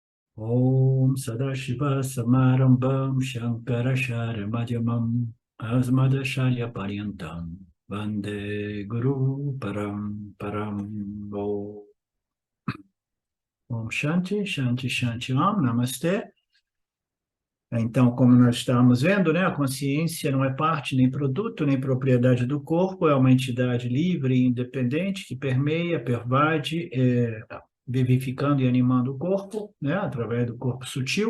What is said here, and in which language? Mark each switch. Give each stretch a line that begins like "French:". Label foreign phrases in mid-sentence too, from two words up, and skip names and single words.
Sanskrit: Om Sadashiva Samarambam Shankaracharya Madhyamam Asmadacharya Paryantam Vande Guru Param Param Om Shanti, Shanti, Shanti Om,
Portuguese: Namastê. Então, como nós estamos vendo, né, a consciência não é parte, nem produto, nem propriedade do corpo, é uma entidade livre e independente que permeia, pervade, vivificando e animando o corpo, né, através do corpo sutil.